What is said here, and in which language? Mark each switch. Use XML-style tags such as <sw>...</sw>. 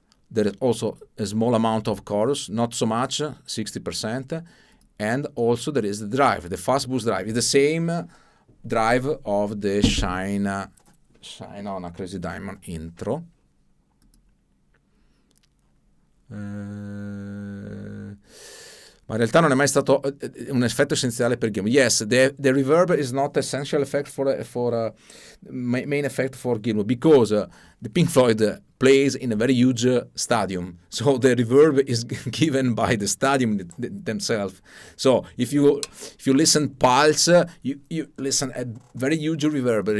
<en>There is also a small amount of chorus, not so much, 60%. And also there is the drive, the fast boost drive. It's the same drive of the Shine on a Crazy Diamond intro.</en> <it>Ma in realtà non è mai stato un effetto essenziale per Gilmour.</it> <en>Yes, the reverb is not essential effect for main effect for Gilmour, because the Pink Floyd plays in a very huge stadium, so the reverb is given by the stadium themselves. So if you listen Pulse, you listen a very huge reverb.</en>